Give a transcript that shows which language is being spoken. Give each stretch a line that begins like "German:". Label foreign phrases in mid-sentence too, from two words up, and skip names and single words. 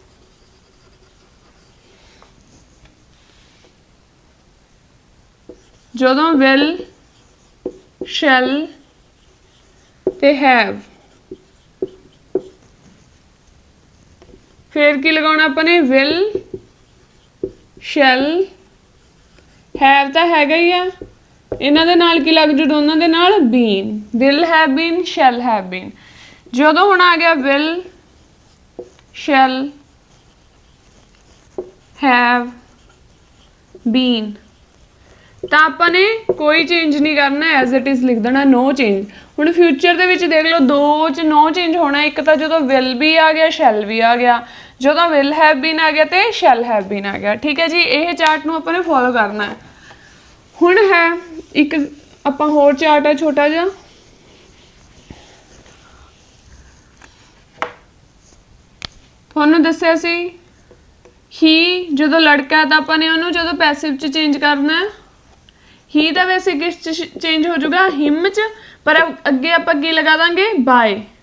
Punjabi: ਜਦੋਂ ਵਿਲ, ਸ਼ੈਲ ਤੇ ਹੈਵ, ਫਿਰ ਕੀ ਲਗਾਉਣਾ ਆਪਾਂ ਨੇ,
English: will, shall, have
Punjabi: ਤਾਂ ਹੈਗਾ ਹੀ ਆ, ਇਹਨਾਂ ਦੇ ਨਾਲ ਕੀ ਲੱਗ ਜੂ, ਦੋਨਾਂ ਦੇ ਨਾਲ ਬੀਨ।
English: will have been, shall have been.
Punjabi: ਜਦੋਂ ਹੁਣ ਆ ਗਿਆ
English: will shall have been
Punjabi: ਤਾਂ ਆਪਾਂ ਨੇ ਕੋਈ ਚੇਂਜ ਨਹੀਂ ਕਰਨਾ,
English: as it is
Punjabi: ਲਿਖ ਦੇਣਾ,
English: no change.
Punjabi: ਹੁਣ ਫਿਊਚਰ ਦੇ ਵਿੱਚ ਦੇਖ ਲਓ ਦੋ ਚ
English: no change
Punjabi: ਹੋਣਾ, ਇੱਕ ਤਾਂ ਜਦੋਂ will ਵੀ ਆ ਗਿਆ shall ਵੀ ਆ ਗਿਆ, ਜਦੋਂ
English: will have been
Punjabi: ਆ ਗਿਆ ਤੇ
English: shall have been
Punjabi: ਆ ਗਿਆ। ਠੀਕ ਹੈ ਜੀ, ਇਹ ਚਾਰਟ ਨੂੰ ਆਪਾਂ ਨੇ ਫੋਲੋ ਕਰਨਾ ਹੈ। ਹੁਣ ਹੈ ਇੱਕ ਆਪਾਂ ਹੋਰ ਚਾਰਟ ਹੈ ਛੋਟਾ ਜਿਹਾ, ਤੁਹਾਨੂੰ ਦੱਸਿਆ ਸੀ ਹੀ ਜਦੋਂ ਲੜਕਾ ਹੈ ਤਾਂ ਆਪਾਂ ਨੇ ਉਹਨੂੰ ਜਦੋਂ ਪੈਸਿਵ ਚ ਚੇਂਜ ਕਰਨਾ ਹੈ, ਹੀ ਦਾ ਵੈਸੇ ਕਿਸ ਚ ਚੇਂਜ ਹੋ ਜਾਊਗਾ, ਹਿਮ ਚ, ਪਰ ਅੱਗੇ ਆਪਾਂ ਕੀ ਲਗਾ ਦਾਂਗੇ, ਬਾਏ।